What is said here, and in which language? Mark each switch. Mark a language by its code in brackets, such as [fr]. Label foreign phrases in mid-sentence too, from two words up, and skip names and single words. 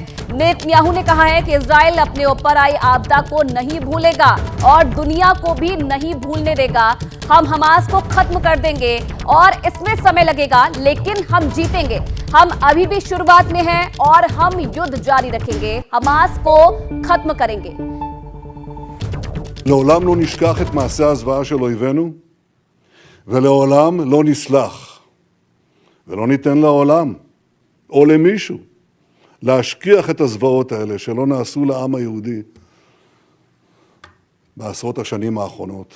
[hi] नेतन्याहू ने कहा है कि इजराइल अपने ऊपर आई आपदा को नहीं भूलेगा और दुनिया को भी नहीं भूलने देगा। हम हमास को खत्म कर देंगे और इसमें समय लगेगा, लेकिन हम जीतेंगे। हम अभी भी शुरुआत में हैं और हम युद्ध जारी रखेंगे, हमास को खत्म करेंगे। [he] לעולם לא נשכח את מעשי הזוועה של אויבינו, ולעולם לא נסלח, ולא ניתן לעולם או למישהו להשכיח את הזוועות האלה שלא נעשו לעם היהודי בעשרות השנים האחרונות.